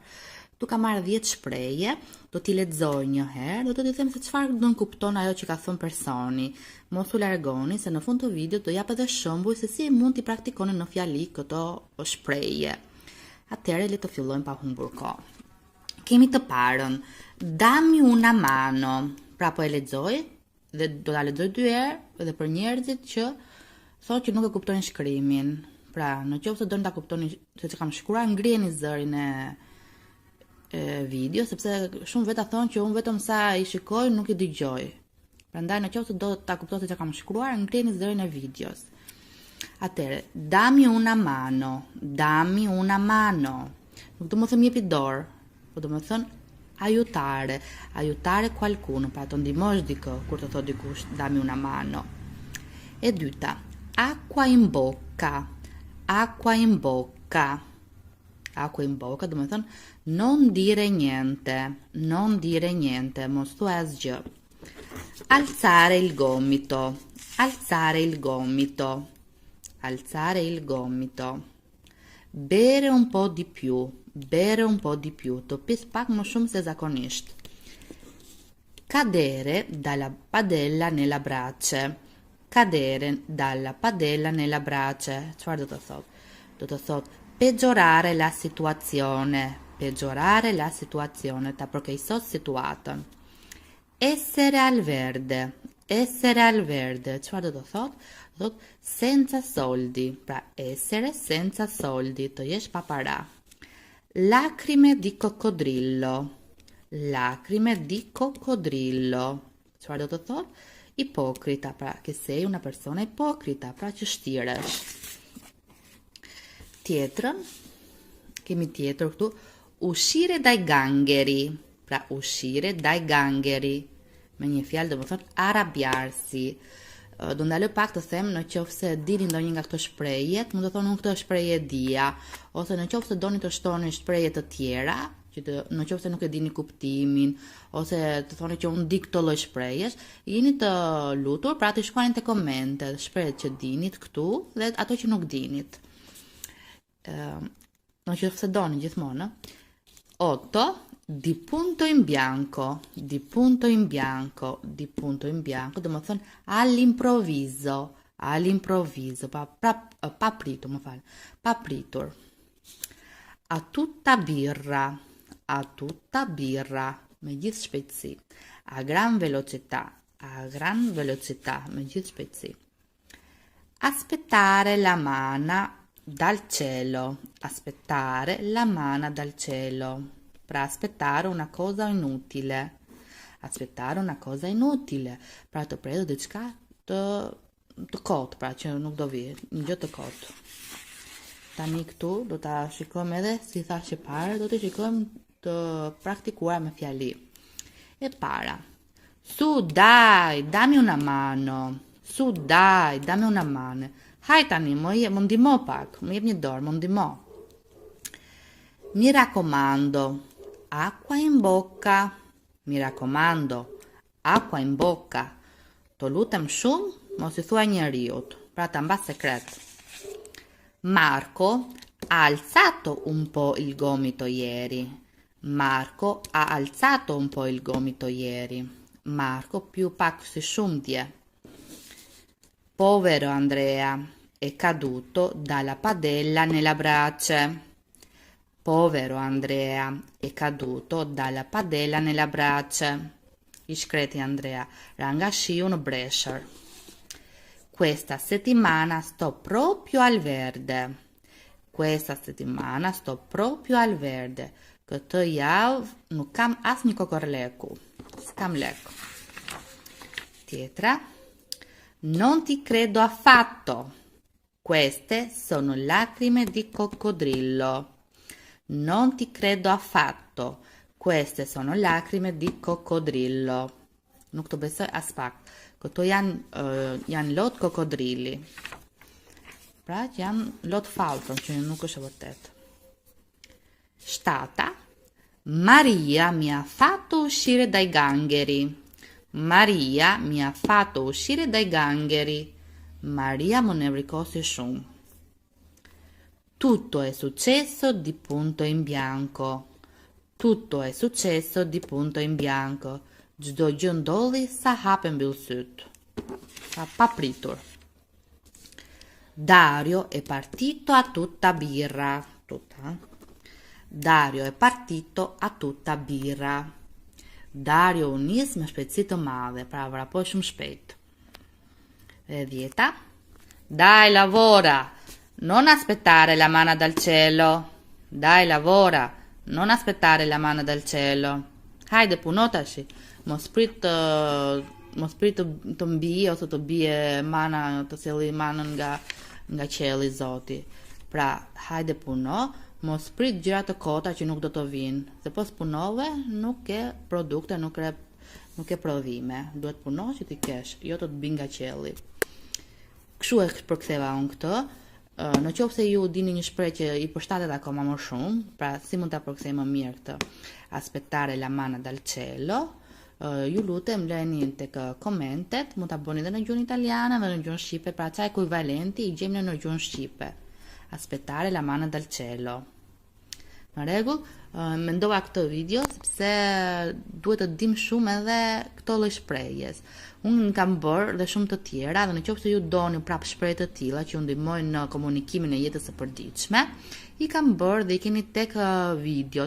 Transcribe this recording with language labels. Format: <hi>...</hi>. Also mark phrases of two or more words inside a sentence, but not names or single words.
<sq>Tu kam marrë 10 shprehje, do t'i lexoj një herë, do t'i them se çfarë do të kupton ajo që ka thënë personi. Mos u largoni se në fund të videot do jap edhe shembuj se si mund t'i praktikoni në fjali këto shprehje. Atëherë le të fillojmë pa humbur kohë. Kemi të parën,</sq> <it>dammi una mano.</it> <sq>Pra po e lexoj dhe do ta lexoj 2 herë edhe për njerëzit që thonë që nuk e kuptojnë shkrimin. Pra, nëse doni ta kuptoni se ç'kam shkruar, ngriheni zërin e video, sepse shumë veta thonë që unë vetëm sa i shikoj nuk i dëgjoj. Prandaj nëse do ta kuptoni se çka kam shkruar, ngriheni zërin e videos. Atëre,</sq> <it>dammi una mano, dammi una mano.</it> <sq>Nuk do të them jepi dorë, por do të them</sq> <it>aiutare qualcuno,</it> <sq>pra të ndihmosh dikë kur të thotë dikush</sq> <it>dammi una mano.</it> <sq>E dyta,</sq> <it>acqua in bocca, acqua in bocca. Acqua in bocca,</it> <sq>do të thënë</sq> <it>non dire niente,</it> <sq>mos thuaj asgjë.</sq> <it>Alzare il gomito, alzare il gomito, alzare il gomito. Bere un po' di più,</it> <sq>të pis pak më shumë se zakonisht.</sq> <it>Cadere dalla padella nella brace, cadere dalla padella nella brace.</it> <sq>Çfarë do të thotë? Do të thotë</sq> <it>peggiorare la situazione,</it> <sq>ta përkeqësos situatën.</sq> <it>Essere al verde,</it> <sq>çfarë do të thotë? Do të thotë</sq> <it>senza soldi,</it> <sq>pra</sq> <it>essere senza soldi,</it> <sq>të jesh pa para.</sq> <it>Lacrime di coccodrillo,</it> <sq>çfarë do të thotë?</sq> <it>Ipocrita, pra che sei una persona ipocrita,</it> <sq>pra që shtiresh. Tjetrën, kemi tjetër këtu,</sq> <it>uscire dai gangheri, pra uscire dai gangheri,</it> <sq>me një fjalë do të thotë arrabbiarsi. Do ndaloj pak të them në qoftë se dini ndonjë nga këto shprehje, mund të thonë unë këtë shprehje dija, ose në qoftë se doni të shtoni shprehje të tjera, në qoftë se nuk e dini kuptimin, ose të thoni që unë di këto lloj shprehjesh, jeni të lutur pra të shkruani te komente shprehjet që dinit këtu dhe ato që nuk dinit. Në qoftë se doni gjithmonë.</sq> <it>8 di punto in bianco,</it> <sq>do të thonë all'improvviso, pa pritur.</sq> <it>A tutta birra,</it> <sq>me gjithë shpejtësi.</sq> <it>A gran velocità,</it> <sq>me gjithë shpejtësi.</sq> <it>Aspettare la manna dal cielo, pra aspettare una cosa inutile,</it> <sq>pra të predhë diçka të kotë, pra që nuk do vi, një gjë të kotë. Tani këtu do ta shikojmë edhe, si thash e parë, do të shikojmë të praktikuar me fjali. E para,</sq> <it>su dai, dammi una mano,</it> <sq>haj tani, më ndihmo pak, më jep një dorë, më ndihmo.</sq> <it>Mi raccomando, acqua in bocca,</it> <sq>të lutem shumë, mos I thuaj njeriut, pra ta mbas sekret.</sq> <it>Marco ha alzato un po' il gomito ieri.</it> <sq>Marco più pak si shumë dje.</sq> <it>Povero Andrea è caduto dalla padella nella brace.</it> <sq>I shkreti Andrea, ranga shiu në breshër.</sq> <it>Questa settimana sto proprio al verde. Questa settimana sto proprio al verde.</it> <sq>Këtë javë nuk kam asnjë kokorleku. S'kam lek. Tjetra.</sq> <it>Non ti credo affatto. Queste sono lacrime di coccodrillo. Non ti credo affatto. Queste sono lacrime di coccodrillo.</it> <sq>Nuk të besoj as pak. Këto janë lot kokodrilli. Pra që janë lot faltron, që nuk është e vërtet. Shtata.</sq> <it>Maria mi ha fatto uscire dai gangheri. Maria mi ha fatto uscire dai gangheri.</it> <sq>Maria më ne vrikosi shumë.</sq> <it>Tutto è successo di punto in bianco. Tutto è successo di punto in bianco.</it> <sq>Çdo gjë ndodhi sa hape mbyll syt. Sa pa pritur.</sq> <it>Dario è partito a tutta birra. Dario è partito a tutta birra.</it> <sq>Dario u nis me shpejtësi të madhe, pra vrapoi shumë shpejt. E 10.</sq> <it>Dai, lavora! Non aspettare la manna dal cielo. Dai, lavora! Non aspettare la manna dal cielo.</it> <sq>Hajde, puno tash. Mos prit të mbi ose të bie mana, të sjellë manën nga qielli Zoti. Pra, hajde puno, mos prit gjëra të kota që nuk do të vinë. Se pos punove, nuk ke produkte, nuk ke prodhime. Duhet puno që ti kesh, jo të bi nga qielli. Kështu e përktheva unë këtë. Në qoftë se ju dini një shprehje që i përshtatet akoma më shumë, pra si mund ta përkthej më mirë këtë?</sq> <it>Aspettare la manna dal cielo.</it> <sq>Ju lutem lëni tek komentet, mund ta bëni edhe në gjuhën italiane dhe në gjuhën shqipe, pra çaj ekuivalenti i gjejmë në gjuhën shqipe.</sq> <it>Aspettare la manna dal cielo.</it> <sq>Në rregull, mendova këtë video sepse duhet të dim shumë edhe këto lloj shprehjes. Unë kam bërë dhe shumë të tjera dhe nëse ju doni prap shprehje të tilla që ju ndihmojnë në komunikimin e jetës së përditshme, i kam bërë dhe i keni tek videot.</sq>